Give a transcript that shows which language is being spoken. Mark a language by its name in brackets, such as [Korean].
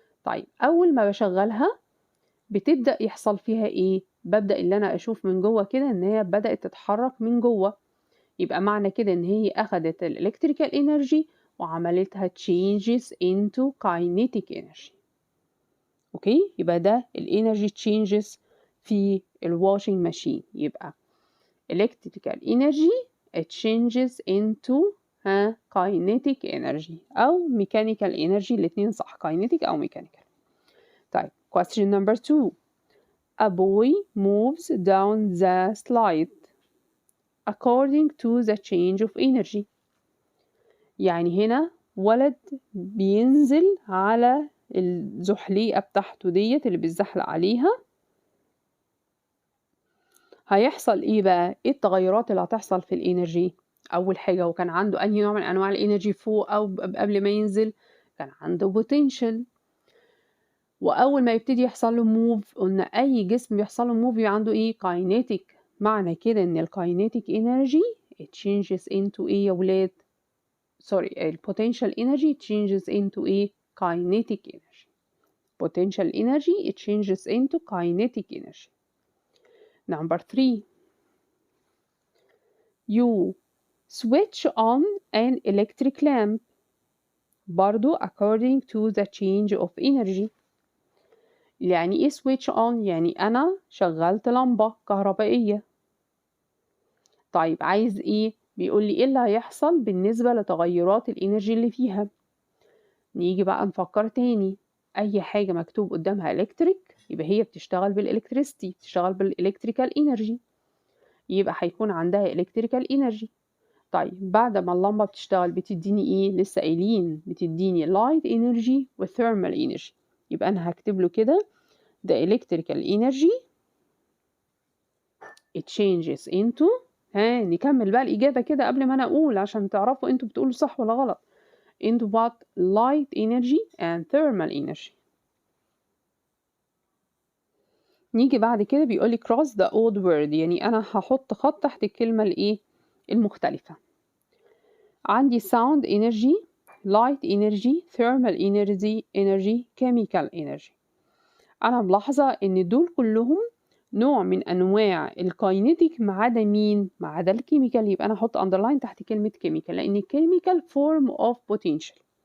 [Arabic] طيب أول ما بشغلها بتبدأ يحصل فيها إيه؟ ببدأ اللي أنا أشوف من جوه كده إن هي بدأت تتحرك من جوه، يبقى معنى كده إن هي أخدت ال electrical energy وعملتها [English] changes into kinetic energy. [Arabic] أوكي؟ يبقى ده ال energy changes في ال washing machine، يبقى [English] electrical energy it changes into kinetic energy [Arabic] أو mechanical energy، الاتنين صح، kinetic أو mechanical. [English] طيب question number 2. A boy moves down the slide according to the change of energy. [Arabic] يعني هنا ولد بينزل على الزحليقة بتاعته ديت اللي بيتزحلق عليها، هيحصل ايه بقى؟ ايه التغيرات اللي هتحصل في الانرجي؟ اول حاجة هو كان عنده انهي نوع من انواع الانرجي فوق او قبل ما ينزل؟ كان عنده potential. واول ما يبتدي يحصل له موف، قلنا اي جسم بيحصل له موف عنده ايه؟ kinetic. معنى كده ان الكاينيتيك انرجي [English] it changes into [Arabic] ايه يا ولاد؟ سوري، البوتنشال انرجي changes into ايه؟ kinetic energy. [English] potential energy it changes into kinetic energy. Number 3. You switch on an electric lamp برضو according to the change of energy. [Arabic] يعني ايه switch on؟ يعني انا شغلت لمبة كهربائية. طيب عايز ايه؟ بيقول لي ايه اللي هيحصل بالنسبة لتغيرات الانرجي اللي فيها. نيجي بقى نفكر تاني، اي حاجة مكتوب قدامها الكتريك يبقى هي بتشتغل بالالكتريستي، بتشتغل بالالكتريكال انرجي، يبقى هيكون عندها الكتريكال انرجي. طيب بعد ما اللمبة بتشتغل بتديني ايه؟ لسه قايلين بتديني light energy و thermal energy، يبقى انا هكتب له كده [English] the electrical energy it changes into [Arabic] نكمل بقى الإجابة كده قبل ما أنا أقول عشان تعرفوا أنتوا بتقولوا صح ولا غلط. [English] into what؟ light energy and thermal energy. [Arabic] نيجي بعد كده بيقولي [English] cross the odd word، [Arabic] يعني أنا هحط خط تحت الكلمة الإيه؟ المختلفة. [English] عندي sound energy، light energy، thermal energy، chemical energy. [Arabic] أنا ملاحظة إن دول كلهم نوع من أنواع الكاينيتيك ما عدا مين؟ ما عدا الكيميكال، يبقى أنا أحط underline تحت كلمة chemical لأن [English] chemical form of potential.